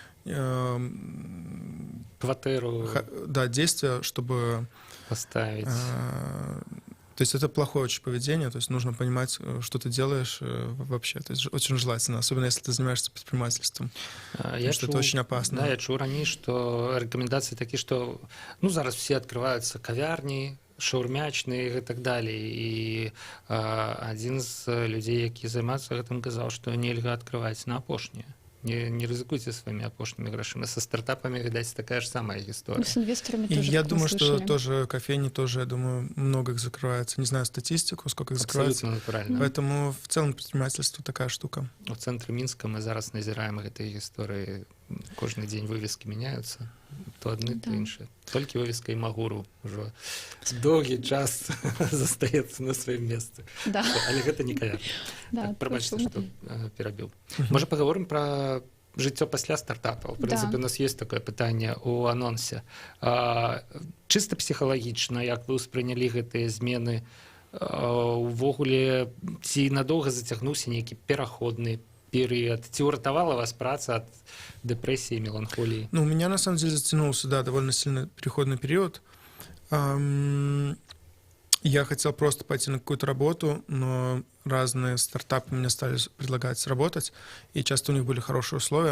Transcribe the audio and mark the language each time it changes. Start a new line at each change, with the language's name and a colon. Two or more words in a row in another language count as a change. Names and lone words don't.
Russian: Квартиру. Да, действия, чтобы... Поставить. То есть это плохое очень поведение, то есть нужно понимать, что ты делаешь вообще. То есть очень желательно, особенно если ты занимаешься предпринимательством, потому что это очень опасно.
Belarusian: Да, я чуў раней, што рэкамендацыі такі, што зараз
Russian: все открываются
Belarusian: кавярні, шаурмячныя і так далее. І адзін з людзей, які займаюцца гэтым, казаў, што нельга открываць на апошнія.
Russian: Не ризикуйте своими опошными грошами. Со стартапами, видать, такая же самая история. С инвесторами тоже. Я думаю, что тоже кофейни тоже, я думаю, много их закрывается. Не знаю статистику, сколько их закрывается. Абсолютно натурально. Поэтому в целом предпринимательство такая штука. В центре Минска мы
Belarusian: зараз назираем
Russian: этой истории. Каждый день вывески меняются. То одни, то іншие. Только вывеска Имагуру уже долгий час застаецца на своем месцы. Да.
Belarusian: Але гэта не кавярня. Да, прабачце, што перабіў. Можа, паговорым пра жыццё пасля стартапа.
Russian: В принципе, у нас есть такое
Belarusian: пытанне ў анонсе. Чыста псіхалагічна, як вы ўспрынялі гэтыя змены, увогуле, ці надоўга зацягнуўся нейкі пераходны период? Ці уратавала вас праца
Russian: от депрессии и меланхолии? Ну, у меня, на самом деле, затянулся, да, довольно сильно переходный период. Я хотел просто пойти на какую-то работу, но разные стартапы мне стали предлагать работать, и часто у них были хорошие условия.